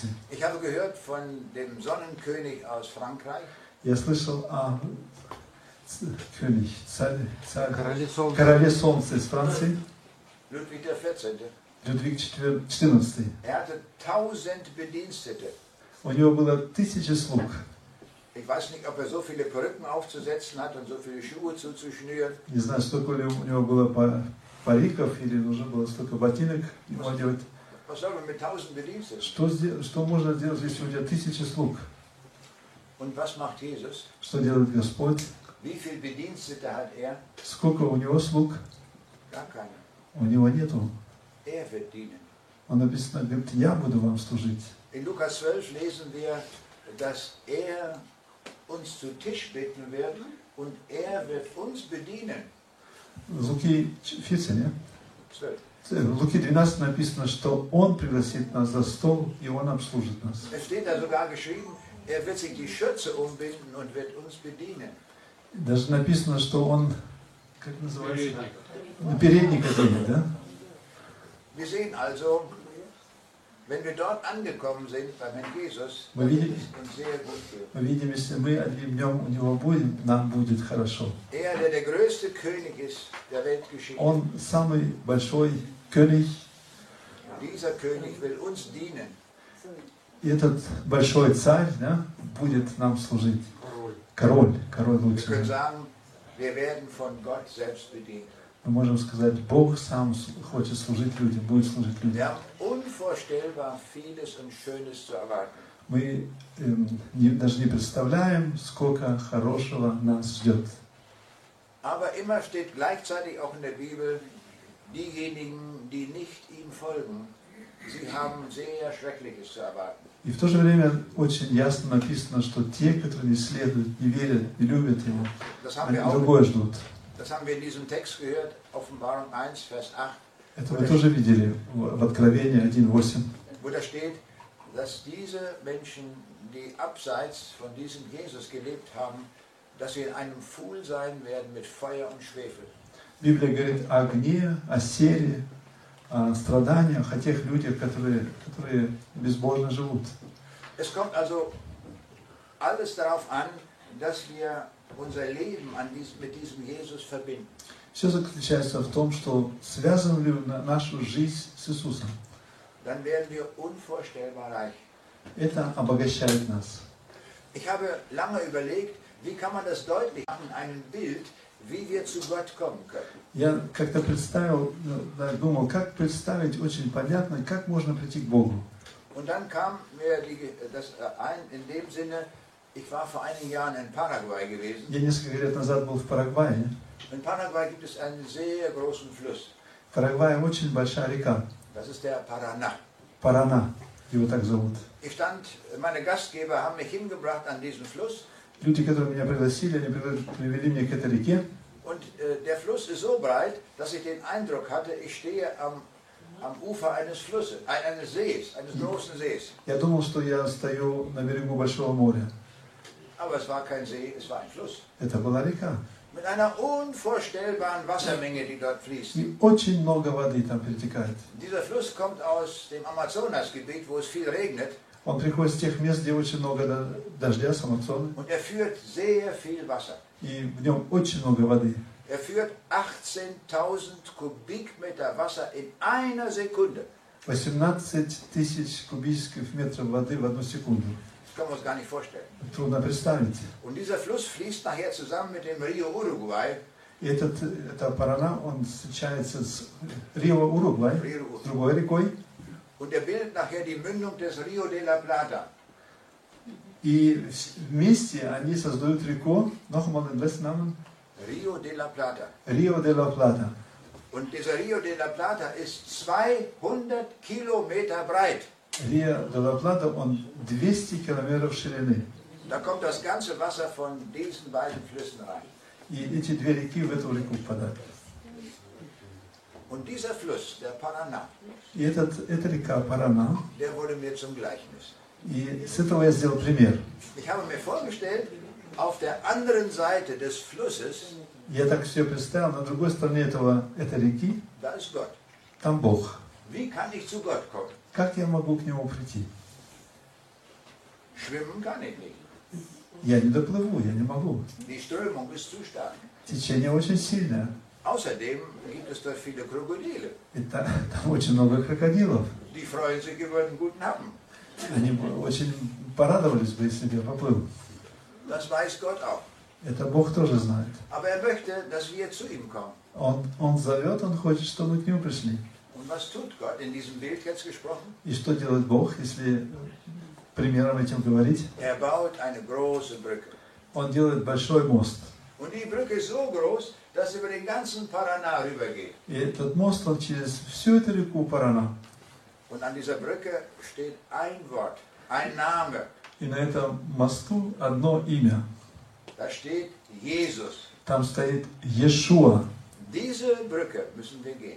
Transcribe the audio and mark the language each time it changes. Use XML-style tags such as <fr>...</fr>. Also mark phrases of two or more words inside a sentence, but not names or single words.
<de>Ich habe gehört von dem Sonnenkönig aus Frankreich.</de> <ru>Я слышал о Короле Солнца из Франции,</ru> <de>Ludwig XIV.</de> <ru>Людвиг XIV.</ru> <de>Hatte 1000 Bedienstete.</de> <ru>У него было 1000 слуг.</ru> <de>Ich weiß nicht, ob so viele Perücken aufzusetzen hat und so viele Schuhe zuzuschnüren.</de> <ru>Не знаю, столько ли у него было париков, или нужно было столько ботинок ему одевать.</ru> <de>Was soll man mit 1000 Bediensteten?</de> <ru>Что можно делать, если у тебя 1000 слуг?</ru> <de>Und was macht Jesus?</de> <ru>Что делает Господь?</ru> <de>Wie viele Bedienstete hat er?</de> <ru>Сколько у него слуг?</ru> <de>Gar keine.</de> <ru>У него нету.</ru> <de>Er wird dienen.</de> <ru>Он написано, говорит, я буду вам служить.</ru> <de>In Lukas 12 lesen wir, dass er uns zu Tisch bitten wird und er wird uns bedienen.</de> <ru>Луки 14, не? 12. В Луки 12 написано, что Он пригласит нас за стол, и Он обслужит нас.</ru> <de>Es steht da sogar geschrieben, er wird sich die Schürze umbinden und wird uns bedienen.</de> <ru>Даже написано, что Он, как называется? Передник оденет, да?</ru> <de>Wir sehen also, wenn wir dort angekommen sind beim Herrn Jesus,</de> <ru>Мы</ru> <de>dann</de> <ru>видим,</ru> <de>wird es uns sehr gut gehen.</de> <ru>мы видим, если мы в Нем у Него будем, нам будет хорошо.</ru> <de>Er, der der größte König ist der Weltgeschichte,</de> <ru>Он самый большой König,</ru> <de>dieser König will uns dienen.</de> <ru>и этот большой царь, да, будет нам служить. Король</ru> <de>Wir</de> <ru>лучше.</ru> <de>können sagen, wir werden von Gott selbst bedient.</de> <ru>Мы можем сказать, Бог сам хочет служить людям, будет служить</ru> <de>Wir</de> <ru>людям.</ru> <de>haben unvorstellbar vieles und Schönes zu erwarten.</de> <ru>Мы даже не представляем, сколько хорошего нас ждет.</ru> <de>Aber immer steht gleichzeitig auch in der Bibel, diejenigen, die nicht ihm folgen, sie haben sehr Schreckliches zu erwarten.</de> <ru>И в то же время очень ясно написано, что те, которые не следуют, не верят, не любят Его, они другое ждут.</ru> <de>Das haben wir in diesem Text gehört, Offenbarung 1, Vers 8.</de> <ru>Это мы тоже видели в Откровении 1:8.</ru> <de>Wo da steht, dass diese Menschen, die abseits von diesem Jesus gelebt haben, dass sie in einem Pfuhl sein werden mit Feuer und Schwefel.</de> <ru>Библия говорит о огне, о сере, о страданиях, о тех людях, которые безбожно живут.</ru> <de>Es kommt also alles darauf an, dass wir unser Leben mit diesem Jesus verbinden.</de> <ru>Все заключается в том, что связаны ли нашу жизнь с Иисусом.</ru> <de>Dann werden wir unvorstellbar reich.</de> <ru>Это обогащает нас.</ru> <de>Ich habe lange überlegt, wie kann man das deutlich machen, ein Bild, wie wir zu Gott kommen können.</de> <ru>Я как-то представил, думал, как представить очень понятно, как можно прийти к Богу.</ru> <de>Und dann kam mir das ein, in dem Sinne, ich war vor einigen Jahren in Paraguay gewesen.</de> <ru>Я несколько лет назад был в Парагвае.</ru> <de>In Paraguay gibt es einen sehr großen Fluss.</de> <ru>В Парагвае очень большая река.</ru> <de>Das ist der Paraná.</de> <ru>Парана, его так зовут.</ru> <de>Meine Gastgeber haben mich hingebracht an diesen Fluss.</de> <ru>Люди, которые меня пригласили, они привели меня к этой реке.</ru> <de>Und der Fluss ist so breit, dass ich den Eindruck hatte, ich stehe am Ufer eines Flusses, eines Sees, eines großen Sees.</de> <ru>Я думал, что я стою на берегу большого моря.</ru> <de>Aber es war kein See, es war ein Fluss.</de> <ru>Это была река.</ru> <de>Mit einer unvorstellbaren Wassermenge, die dort fließt.</de> <ru>И очень много воды там перетекает.</ru> <de>Dieser Fluss kommt aus dem Amazonasgebiet, wo es viel regnet.</de> <ru>Он приходит с тех мест, где очень много дождя, с Амазоны.</ru> <de>Und er führt sehr viel Wasser.</de> <ru>И в нем очень много воды.</ru> <de>Er führt 18.000 Kubikmeter Wasser in einer Sekunde.</de> <ru>18 тысяч кубических метров воды в одну секунду.</ru> <de>Das können wir uns gar nicht vorstellen.</de> <ru>Трудно представить.</ru> <de>Und dieser Fluss fließt nachher zusammen mit dem Rio Uruguay.</de> <ru>И эта Парана, он встречается с Рио Уругвай, с другой рекой.</ru> <de>Und er bildet nachher die Mündung des Rio de la Plata.</de> <ru>И вместе они создают реку,</ru> <de>nochmal den letzten Namen? Rio de la Plata. Rio de la Plata. Und dieser Rio de la Plata ist 200 Kilometer breit.</de> <ru>Рио де ла Плата, он 200 километров ширины.</ru> <de>Da kommt das ganze Wasser von diesen beiden Flüssen rein.</de> <ru>И эти две реки в эту реку впадают.</ru> <de>Und dieser Fluss, der Paraná,</de> <ru>И эта река Парана,</ru> <de>der wurde mir zum Gleichnis.</de> <ru>и с этого я сделал пример.</ru> <de>Ich habe mir vorgestellt, auf der anderen Seite des Flusses,</de> <ru>Я так все представил, на другой стороне этой реки,</ru> <de>da ist Gott.</de> <ru>там Бог.</ru> <de>Wie kann ich zu Gott kommen?</de> <ru>Как я могу к Нему прийти?</ru> <de>Schwimmen kann ich nicht.</de> <ru>Я не доплыву, я не могу.</ru> <de>Die Strömung ist zu stark.</de> <ru>Течение очень сильное.</ru> <de>Außerdem gibt es dort viele Krokodile.</de> <ru>И там очень много крокодилов.</ru> <de>Die freuen sich über einen guten Happen.</de> <ru>Они очень порадовались бы, если бы я поплыл.</ru> <de>Das weiß Gott auch.</de> <ru>Это Бог тоже знает.</ru> <de>Aber er möchte, dass wir zu ihm kommen.</de> <ru>Он зовет, Он хочет, чтобы мы к Нему пришли.</ru> <de>Und was tut Gott in diesem Bild jetzt gesprochen?</de> <ru>И что делает Бог, если примером этим говорить?</ru> <de>Er baut eine große Brücke.</de> <ru>Он делает большой мост.</ru> <de>Und die Brücke ist so groß, dass sie über den ganzen Paraná rübergeht.</de> <ru>И этот мост, он через всю эту реку Парана.</ru> <de>Und an dieser Brücke steht ein Wort, ein Name.</de> <ru>И на этом мосту одно имя.</ru> <de>Da steht Jesus.</de> <ru>Там стоит Иешуа.</ru> <de>Diese Brücke müssen wir gehen.</de>